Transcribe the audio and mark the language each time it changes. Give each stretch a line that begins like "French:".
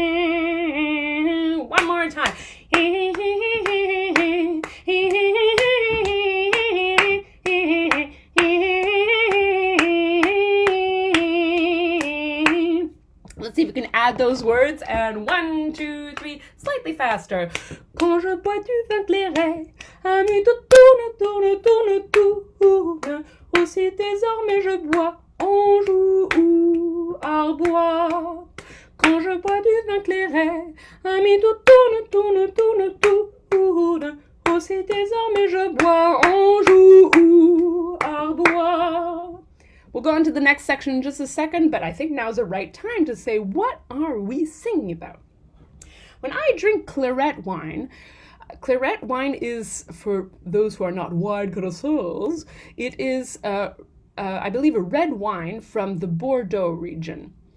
English: One more time. Let's see if we can add those words. And 1, 2, 3, slightly faster.
French: Quand je bois du vin clairet, ami, tout tourne, tourne, tourne, tourne. Aussi désormais je bois Anjou ou Arbois. Quand je bois du vin clairet, ami, tout tourne, tourne, tourne, tourne. Aussi désormais je bois Anjou ou Arbois.
English: We'll go on to the next section in just a second, but I think now's the right time to say, what are we singing about? When I drink claret wine is, for those who are not wine connoisseurs, it is, I believe, a red wine from the Bordeaux region.